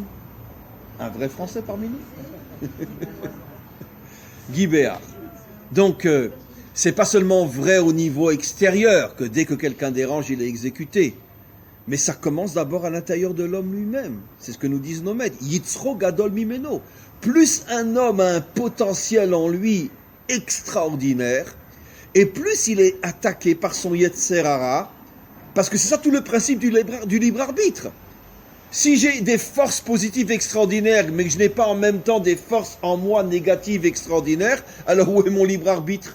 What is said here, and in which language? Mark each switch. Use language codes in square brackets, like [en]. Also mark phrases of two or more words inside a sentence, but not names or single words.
[fr] Un vrai Français parmi nous. Guy Béard. Donc, c'est pas seulement vrai au niveau extérieur, que dès que quelqu'un dérange, il est exécuté. Mais ça commence d'abord à l'intérieur de l'homme lui-même. C'est ce que nous disent nos maîtres. [he] יצרו גדול ממנו. [fr] Plus un homme a un potentiel en lui extraordinaire, et plus il est attaqué par son [he] יצר הרע, [fr] parce que c'est ça tout le principe du libre arbitre. Si j'ai des forces positives extraordinaires, mais que je n'ai pas en même temps des forces en moi négatives extraordinaires, alors où est mon libre arbitre?